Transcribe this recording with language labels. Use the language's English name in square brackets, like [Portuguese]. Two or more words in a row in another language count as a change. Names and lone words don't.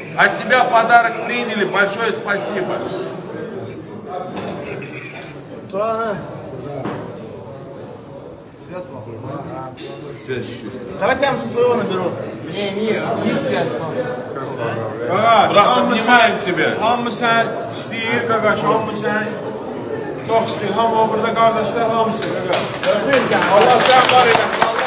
[Russian] От тебя подарок приняли, большое спасибо. Связь чуть-чуть. Давайте я вам со своего наберу. Не связь. Брат, обнимаем тебя. [Azerbaijani] Hamı sən istəyir, qaqaş, hamı sən çox istəyir. Hamı burada qardaşlar hamısı, qaqaş. Allah sen var eylesin.